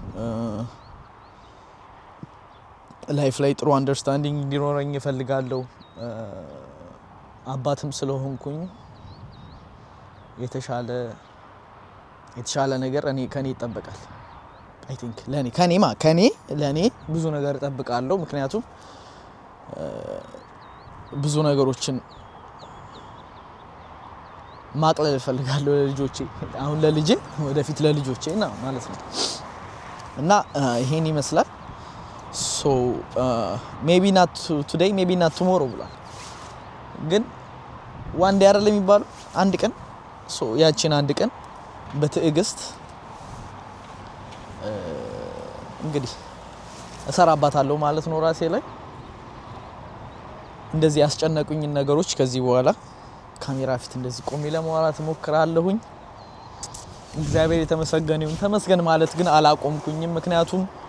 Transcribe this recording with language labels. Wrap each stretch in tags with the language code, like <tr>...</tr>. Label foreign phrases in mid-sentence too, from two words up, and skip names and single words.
<am>ላይፍ ላይ ጥሩ አንደርስታንዲንግ እንዲኖረኝ እፈልጋለሁ አባትም ስለሆንኩኝ የተሻለ ነገር ከኔ ይጠበቃል</am> <en>I think</en> <am>ለኔ ብዙ ነገር እጠብቃለሁ ምክንያቱም ብዙ ነገሮችን ማቅለል እፈልጋለሁ ለልጆቼ አሁን ለልጄ ወደፊት ለልጆቼና ማለት ነው እና ይሄን ይመስላል</am> <en>maybe not today maybe not tomorrow</en> <am>ብሏል ግን</am> <en>one day</en> <am>አይደለም የሚባለው አንድ ቀን ያቺን አንድ ቀን በትዕግስት እንግዲህ እሰራባታለሁ ማለት ነው ራሴ ላይ እንደዚህ ያስጨነቁኝ ነገሮች ከዚህ በኋላ ካሜራ ፊት እንደዚህ ቆሜ ለማውራት ሞክራለሁኝ እግዚአብሔር የተመሰገነው ተመስገን ማለት ግን አላቆምኩኝም ምክንያቱም</am>